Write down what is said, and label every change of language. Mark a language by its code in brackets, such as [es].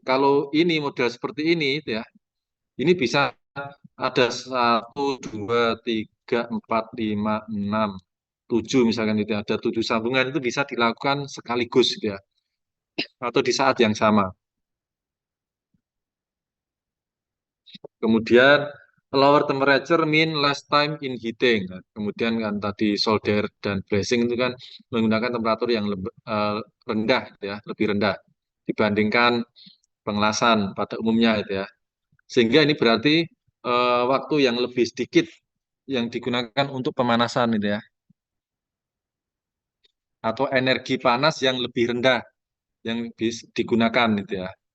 [id] Kalau ini model seperti ini gitu ya, ini bisa ada satu, dua, tiga, empat, lima, enam, tujuh misalkan itu ya. Ada 7 sambungan itu bisa dilakukan sekaligus gitu ya, atau di saat yang sama. [en] Kemudian lower temperature mean less time in heating. [id] Nah, kemudian kan tadi solder dan bracing itu kan menggunakan temperatur yang rendah ya, lebih rendah dibandingkan pengelasan pada umumnya itu ya. Sehingga ini berarti waktu yang lebih sedikit yang digunakan untuk pemanasan itu ya, atau energi panas yang lebih rendah yang digunakan itu ya.